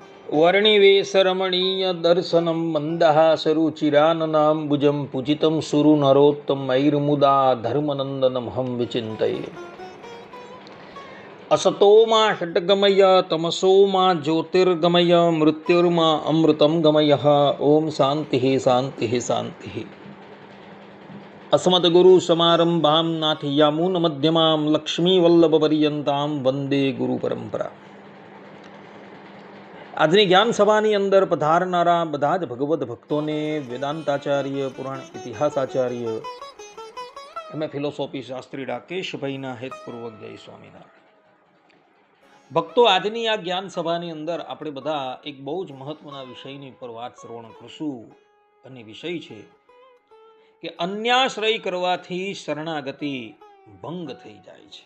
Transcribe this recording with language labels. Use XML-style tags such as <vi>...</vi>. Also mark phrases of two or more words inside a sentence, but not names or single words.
<sa>વર્ણિવેશરમણીય દર્શનમ મંદહાસરુચિરાનનાંબુજં પૂજિतं સુરુ નરોત્તમૈર્મુદા ધર્મનંદનમહં વિચિંતયે. असतो मा षट्गमय तमसो मा ज्योतिर्गमय मृत्युर्मा अमृतं गमय. ओम शांति शांति शांति. अस्मद्गुरु समारंभां नाथयामून मध्यमां लक्ष्मीवल्लभ पर्यंतां वंदे गुरु परंपरा.</sa> <gu>આજની જ્ઞાન સભાની અંદર પધારનારા બધા જ ભગવદ ભક્તોને વેદાંતાચાર્ય, પુરાણ ઇતિહાસાચાર્ય, એમ ફિલોસોફી શાસ્ત્રી રાકેશભાઈના હેતપૂર્વક જય સ્વામિનારાયણ. ભક્તો, આજની આ જ્ઞાન સભાની અંદર આપણે બધા એક બહુ જ મહત્વના વિષયની પર વાત શ્રવણ કરશું, અને વિષય છે કે અન્યાશ્રય કરવાથી શરણાગતિ ભંગ થઈ જાય છે.</gu>